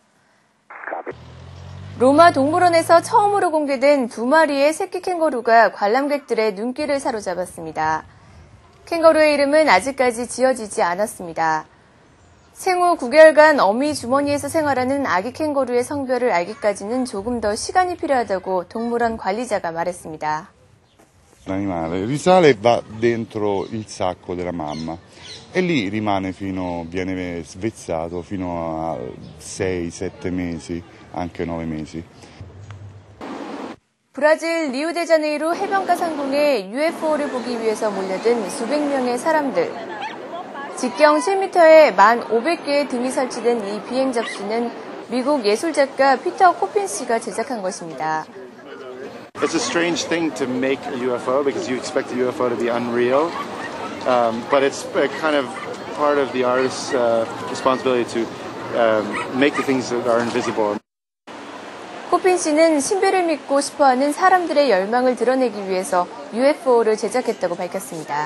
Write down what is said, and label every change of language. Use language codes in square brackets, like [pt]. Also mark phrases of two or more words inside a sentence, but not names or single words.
[ko] 로마 동물원에서 처음으로 공개된 2마리의 새끼 캥거루가 관람객들의 눈길을 사로잡았습니다. 캥거루의 이름은 아직까지 지어지지 않았습니다. 생후 9개월간 어미 주머니에서 생활하는 아기 캥거루의 성별을 알기까지는 조금 더 시간이 필요하다고 동물원 관리자가 말했습니다. [it] L'animale risale e va dentro il sacco della mamma e lì rimane viene svezzato fino a 6-7 mesi, anche 9 mesi. [ko] 브라질 리우데자네이루 해변가 상공에 UFO를 보기 위해서 몰려든 수백 명의 사람들. 직경 7m에 1,500개의 등이 설치된 이 비행 잡지는 미국 예술작가 피터 코핀씨가 제작한 것입니다. [en] It's a strange thing to make a UFO because you expect a UFO to be unreal, but it's kind of part of the artist's responsibility to make the things that are invisible. [ko] 코핀 씨는 신비를 믿고 싶어하는 사람들의 열망을 드러내기 위해서 UFO를 제작했다고 밝혔습니다.